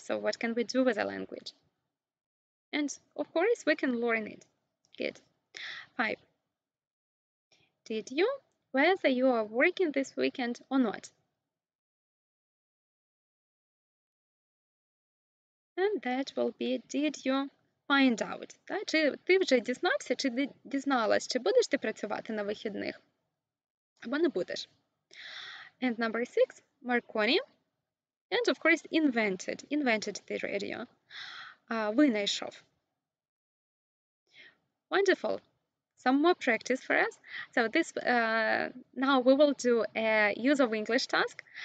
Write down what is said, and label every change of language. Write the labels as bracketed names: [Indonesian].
[English] So what can we do with a language? And of course, we can learn it. Good. 5. Did you, whether you are working this weekend or not? And that will be, did you find out? [Ukrainian] Чи ти вже дізнався, чи дізналась, чи будеш ти працювати на вихідних? Або не будеш. [English] And number 6, Marconi. And of course, invented the radio. [Ukrainian] Винайшов. [English] Wonderful. Some more practice for us. So this now we will do a use of English task.